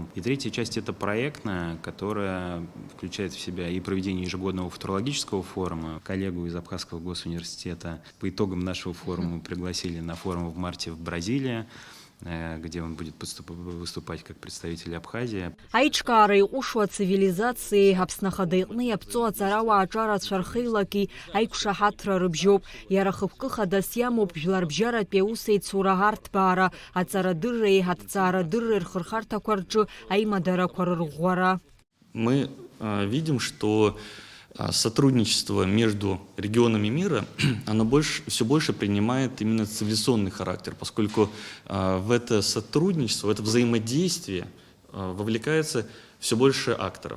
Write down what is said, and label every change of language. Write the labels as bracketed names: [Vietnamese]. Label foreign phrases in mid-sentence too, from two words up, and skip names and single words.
[Russian] И третья часть – это проектная, которая включает в себя и проведение ежегодного футурологического форума. Коллегу из Абхазского госуниверситета по итогам нашего форума пригласили на форум в марте в Бразилии, где он будет выступать как представитель Абхазии. [Abkhazian] Аиҿкаара иҟәышуа ацивилизациеи Аԥснахада иҟны иаԥҵо аҵарауаа аҿарацәа рхеилагьы аиқәшаҳаҭра рыбжьоуп. Иара хықәкы хадас иамоуп жәларбжьаратәи аусеицура арҭбаара, аҵарадырреи аҭҵаарадырреи рхырхарҭақәа рҿы аимадарақәа рырӷәӷәара. [Russian] Мы видим, что сотрудничество между регионами мира, оно все больше принимает именно цивилизационный характер, поскольку в это сотрудничество, в это взаимодействие вовлекается все больше акторов.